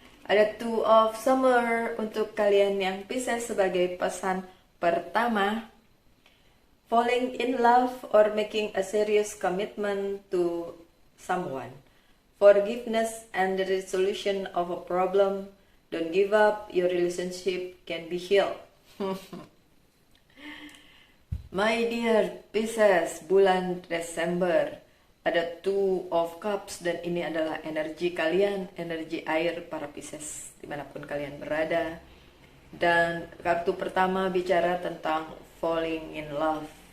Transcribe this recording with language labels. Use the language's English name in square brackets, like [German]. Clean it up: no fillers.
[Indonesian] Ada Two of Summer untuk kalian yang Pisces sebagai pesan pertama. [English] Falling in love or making a serious commitment to someone. Forgiveness and the resolution of a problem. Don't give up, your relationship can be healed. My dear Pisces, [Indonesian] bulan Desember ada Two of Cups dan ini adalah energi kalian, energi air para Pisces dimanapun kalian berada. Dan kartu pertama bicara tentang [English] falling in love.